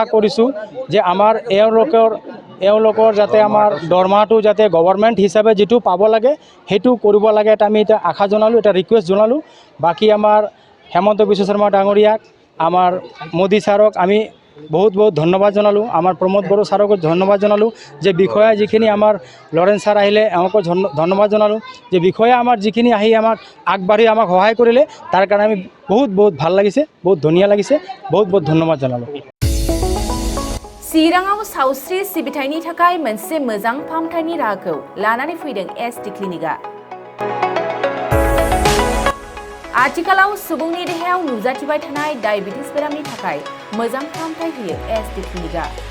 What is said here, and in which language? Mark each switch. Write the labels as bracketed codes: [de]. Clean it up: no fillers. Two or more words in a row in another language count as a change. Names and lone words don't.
[as] কৰিছোঁ যে আমাৰ এওঁলোকৰ যাতে আমাৰ দৰমহাটো যাতে গভৰ্ণমেণ্ট হিচাপে যিটো পাব লাগে সেইটো কৰিব লাগে এটা আমি এতিয়া আশা জনালোঁ এটা ৰিকুৱেষ্ট জনালোঁ বাকী আমাৰ হেমন্ত বিশ্ব শৰ্মা ডাঙৰীয়াক আমাৰ মোদী ছাৰক আমি বহুত বহুত ধন্যবাদ জনালোঁ আমাৰ প্ৰমোদ বড়ো ছাৰকো ধন্যবাদ জনালোঁ যে বিষয়া যিখিনি আমাৰ লৰেন্স ছাৰ আহিলে এওঁকো ধন্যবাদ জনালোঁ যে বিষয়া আমাৰ যিখিনি আহি আমাক আগবাঢ়ি আমাক সহায় কৰিলে তাৰ কাৰণে আমি বহুত বহুত ভাল লাগিছে বহুত ধুনীয়া লাগিছে বহুত বহুত ধন্যবাদ জনালোঁ [brx] चिराङाव सावस्रि सिबिथायनि थाखाय मोनसे मोजां फाहामथायनि राहाखौ लानानै फैदों SD क्लिनिकआ आथिखालाव सुबुंनि देहायाव नुजाथिबाय थानाय डायबिटिस बेरामनि थाखाय मोजां फाहामथाय होयो SD क्लिनिकआ